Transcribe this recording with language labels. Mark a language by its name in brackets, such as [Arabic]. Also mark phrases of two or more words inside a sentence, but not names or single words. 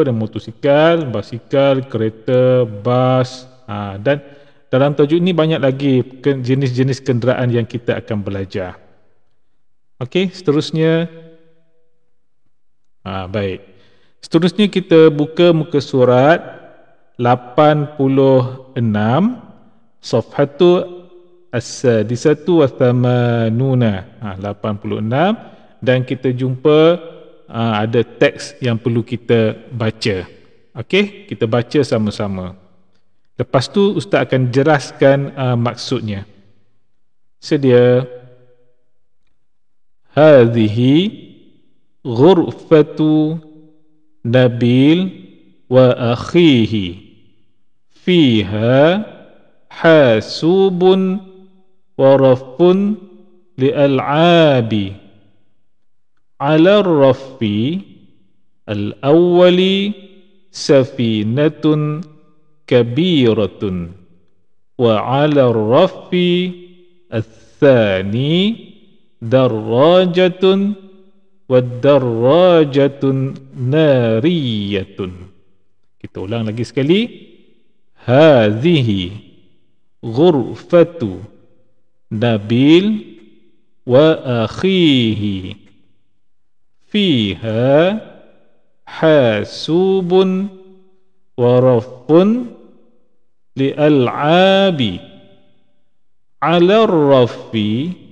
[Malay] Ada motosikal, basikal, kereta, bas, dan dalam tajuk ni banyak lagi jenis-jenis kenderaan yang kita akan belajar. Okey, seterusnya baik. Seterusnya kita buka muka surat 86, [Arabic] الصفحة السادسة والثمانون، 86, [Malay] dan kita jumpa ada teks yang perlu kita baca. Okey, kita baca sama-sama. Lepas tu Ustaz akan jelaskan maksudnya. Sedia. [Arabic] هذه غرفة نبيل وأخيه فيها حاسوب ورف للألعاب على الرف الأول سفينة كبيرة وعلى الرف الثاني دراجة ودراجة نارية. [Malay] Kita ulang lagi sekali. [Arabic] هذه غرفة نبيل وأخيه فيها حاسوب ورف للألعاب على الرف